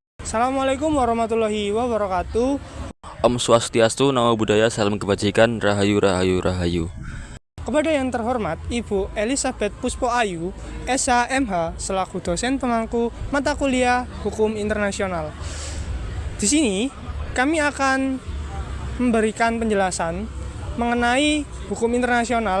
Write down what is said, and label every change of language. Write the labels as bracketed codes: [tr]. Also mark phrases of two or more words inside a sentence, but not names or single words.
[ar] Assalamualaikum warahmatullahi wabarakatuh. [ban] Om Swastiastu, [pi] Namo Buddhaya, [id] Salam Kebajikan, [jv] Rahayu Rahayu Rahayu. [id] Kepada yang terhormat Ibu Elizabeth Puspo Ayu, SH.MH, selaku dosen pemangku mata kuliah Hukum Internasional. Di sini kami akan memberikan penjelasan mengenai hukum internasional.